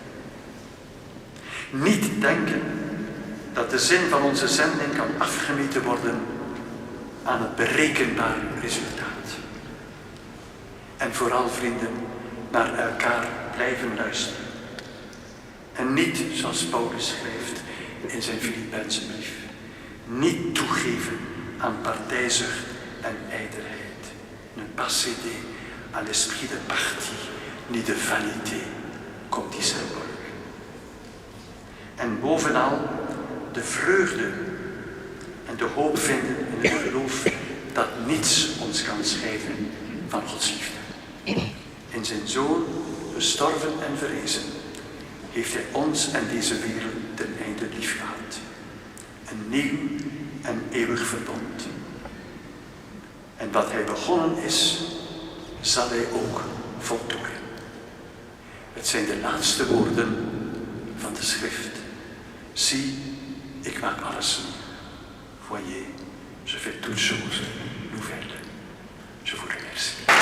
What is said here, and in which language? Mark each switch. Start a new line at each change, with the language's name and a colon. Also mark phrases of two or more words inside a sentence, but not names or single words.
Dutch: Niet denken dat de zin van onze zending kan afgemeten worden aan het berekenbaar resultaat. En vooral, vrienden, naar elkaar blijven luisteren. En niet, zoals Paulus schrijft in zijn Filippense brief, niet toegeven aan partijzucht en ijdelheid.
French: Ne pas céder à l'esprit de parti, ni de vanité, comme dit Saint Paul.
Dutch: En bovenal de vreugde en de hoop vinden in het geloof dat niets ons kan scheiden van Gods liefde. In zijn Zoon, gestorven en verrezen, heeft hij ons en deze wereld ten einde lief gehad. Een nieuw en eeuwig verbond. En wat hij begonnen is, zal hij ook voltooien. Het zijn de laatste woorden van de schrift. Zie, ik maak alles nieuw.
French: Voyez, je fais toutes choses nouvelles. Je vous remercie.